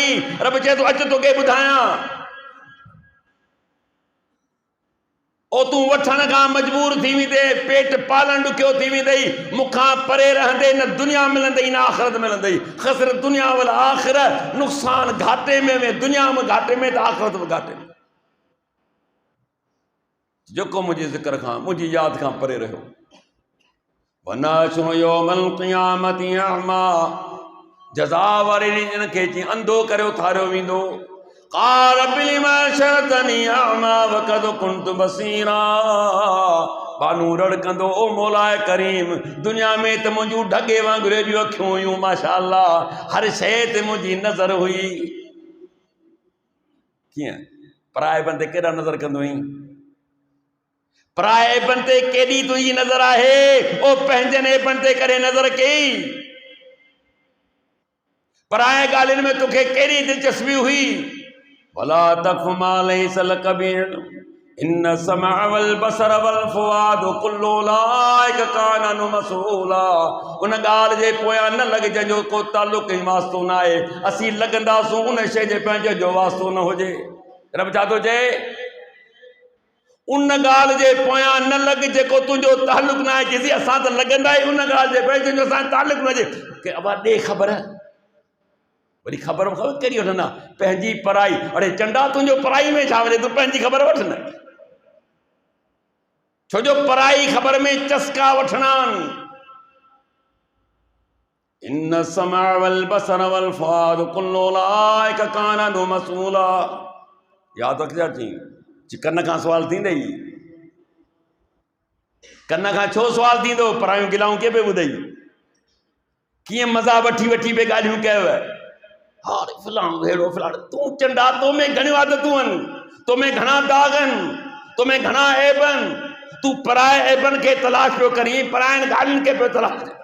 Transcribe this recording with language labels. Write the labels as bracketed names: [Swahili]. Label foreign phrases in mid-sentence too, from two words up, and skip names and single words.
[Sindhi] रब चए तो अच तोखे ॿुधायां, ओ तूं वठण खां मजबूर थी वेंदे, पेट पालण ॾुखियो थी वेंदई, मूंखां परे रहंदे न दुनिया मिलंदई न आख़िरत मिलंदई। [Arabic] خسر الدنيا والآخرة, [Sindhi] नुक़सान घाटे में दुनिया में घाटे में त आख़िरत में घाटे में। जेको मुंहिंजे ज़िक्र खां मुंहिंजी यादि खां परे रहियो। [Arabic] ونحشره يوم القيامة أعمى, [Sindhi] जज़ा वारे ॾींहं खे चई अंधो करे उथारियो वेंदो। [Arabic] قال رب لما حشرتني أعمى وقد كنت بصيرا. [Sindhi] बानू रड़कंदो, ओ मौलाए करीम, दुनिया में त मुंहिंजूं ढगे वांगुरु एॾियूं अखियूं हुयूं, माशाअल्लाह, हर शइ ते मुंहिंजी नज़र हुई। कीअं पराए बंदे केॾा नज़र कंदो हुई? पराए बंदे केॾी तुंहिंजी नज़र आहे, ओ पंहिंजनि बंदे करे नज़र कई। पराए ॻाल्हियुनि में तोखे कहिड़ी दिलचस्पी हुई? [Arabic] ولا تقف ما ليس لك به علم إن السمع والبصر والفؤاد كل أولئك كان عنه مسؤولا. [Sindhi] उन ॻाल्हि जे पोयां न लॻ जंहिंजो को ताल्लुक़ ई वास्तो न आहे। असीं लॻंदासूं उन शइ जे पंहिंजो जो वास्तो न हुजे। रब छा थो चए? उन ॻाल्हि जे पोयां न लॻ जेको तुंहिंजो ताल्लुक़ न आहे। जेसी असां त लॻंदा ई उन ॻाल्हि जे पंहिंजो जो असांजो ताल्लुक़ न हुजे। के अबा ॾे ख़बर, वरी ख़बर कहिड़ी वठंदा? पंहिंजी पढ़ाई। अड़े चंडा तुंहिंजो पढ़ाई में छा वञे, तूं पंहिंजी ख़बर वठ न। छो जो पराई ख़बर में चस्का वठणा [Arabic] إن السمع والبصر والفؤاد كل أولئك كان عنه مسؤولا. [Sindhi] याद रखिया थी कन खां सवाल थींदे ई कन खां छो सवाल थींदो परायूं गिलाऊं के पे ॿुधई कीअं मज़ा वठी वठी पे ॻाल्हियूं कयव हारे फलाणो अहिड़ो फलाणो तूं चंडा तो में घणियूं आदतूं आहिनि तो में घणा दाग़ आहिनि तो में घणा ऐब आहिनि तूं पराए ऐबनि खे तलाश पियो करी परायनि ॻाल्हियुनि खे पियो तलाश